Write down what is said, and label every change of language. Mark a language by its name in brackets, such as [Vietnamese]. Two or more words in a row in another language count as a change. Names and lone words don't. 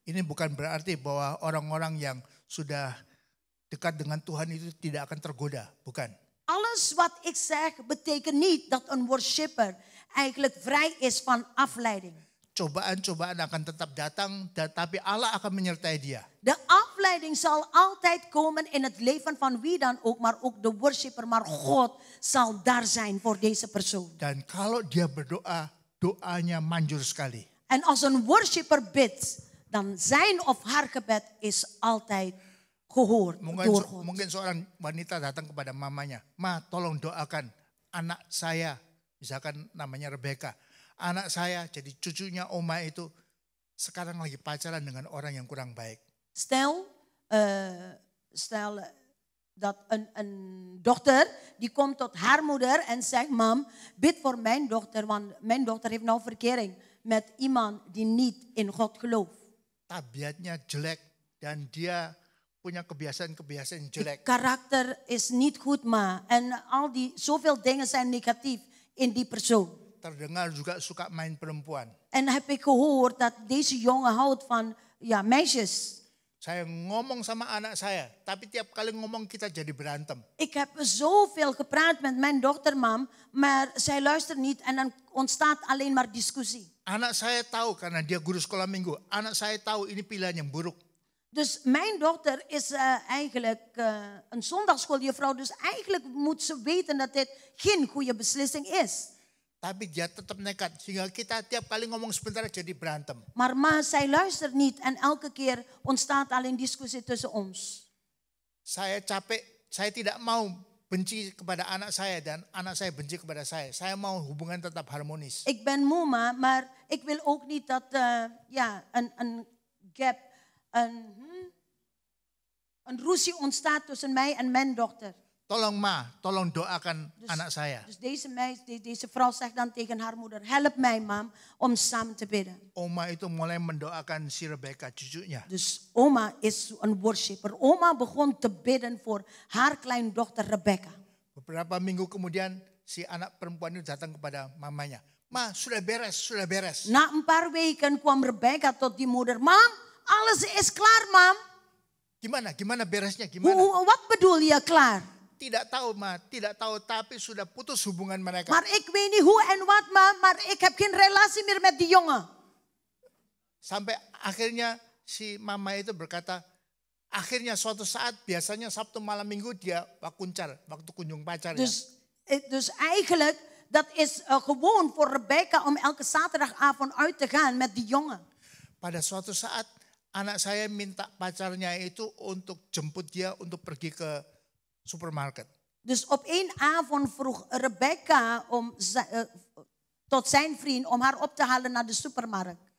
[Indonesian] Ini bukan berarti bahwa orang-orang yang sudah dekat dengan Tuhan itu tidak akan tergoda, bukan. [Dutch] Alles wat ik zeg betekent niet dat een worshipper eigenlijk vrij is van afleiding. [Indonesian] Cobaan-cobaan akan tetap datang, tapi Allah akan menyertai dia. [Dutch] De afleiding zal altijd komen in het leven van wie dan ook, maar ook de worshipper. Maar God zal daar zijn voor deze persoon. [Indonesian] Dan kalau dia berdoa, doanya manjur sekali. [Dutch] En als een worshipper bidt, dan zijn of haar gebed is altijd gehoord door God. [Indonesian] Mungkin seorang wanita datang kepada mamanya, "Ma, tolong doakan anak saya," misalkan namanya Rebecca. Anak saya jadi cucunya oma itu sekarang lagi pacaran dengan orang yang kurang baik. [Dutch] Stel dat een dochter die komt tot haar moeder en zegt: "Mam, bid voor mijn dochter, want mijn dochter heeft nou verkering met iemand die niet in God gelooft." [Indonesian] Tabiatnya jelek dan dia punya kebiasaan-kebiasaan jelek. [Dutch] Karakter is niet goed, ma. En al die zoveel dingen zijn negatief in die persoon. [Indonesian] Terdengar juga suka main perempuan. [Dutch] En heb ik gehoord dat deze jongen houdt van meisjes. [Indonesian] Saya ngomong sama anak saya, tapi tiap kali ngomong kita jadi berantem. [Dutch] Ik heb zoveel gepraat met mijn dochter, mam, maar zij luistert niet en dan ontstaat alleen maar discussie. [Indonesian] Anak saya tahu karena dia guru sekolah minggu. Anak saya tahu ini pilihan yang buruk. [Dutch] Dus mijn dochter is eigenlijk een zondagschooljuffrouw, dus eigenlijk moet ze weten dat dit geen goede beslissing is. [Indonesian] Tapi dia tetap nekat sehingga kita tiap kali ngomong sebentar jadi berantem. [Dutch] Maar ma, zij luistert niet en elke keer ontstaat alleen discussie tussen ons. [Indonesian] Saya capek, saya tidak mau benci kepada anak saya dan anak saya benci kepada saya. Saya mau hubungan tetap harmonis. [Dutch] Ik ben moe, ma, maar ik wil ook niet dat een gap, een ruzie ontstaat tussen mij en mijn dochter. [Indonesian] Tolong ma, tolong doakan anak saya. [Dutch] Dus deze vrouw zegt dan tegen haar moeder: "Help mij, mam, om samen te bidden." [Indonesian] Oma itu mulai mendoakan si Rebecca cucunya. [Dutch] Dus oma is een worshipper. Oma begon te bidden voor haar kleindochter Rebecca. [Indonesian] Beberapa minggu kemudian si anak perempuan itu datang kepada mamanya. "Ma, sudah beres, sudah beres." [Dutch] Na een paar weken kwam Rebecca tot die moeder: "Mam, alles is klaar, mam." [Indonesian] Gimana beresnya, gimana? [Dutch] Wat bedoel je klaar? [Indonesian] Tidak tahu ma, tidak tahu, tapi sudah putus hubungan mereka. [Dutch] Maar ik weet niet hoe en wat, maar ik heb geen relatie meer met die jongen. [Indonesian] Sampai akhirnya si mama itu berkata, akhirnya suatu saat biasanya Sabtu malam minggu dia waktu kunjung pacar. [Dutch] Dus eigenlijk, dat is gewoon voor Rebecca om elke zaterdagavond uit te gaan met die jongen. [Indonesian] Pada suatu saat anak saya minta pacarnya itu untuk jemput dia untuk pergi ke supermarket. [Dutch] Dus op één avond vroeg Rebecca tot zijn vriend om haar op te halen naar de supermarkt.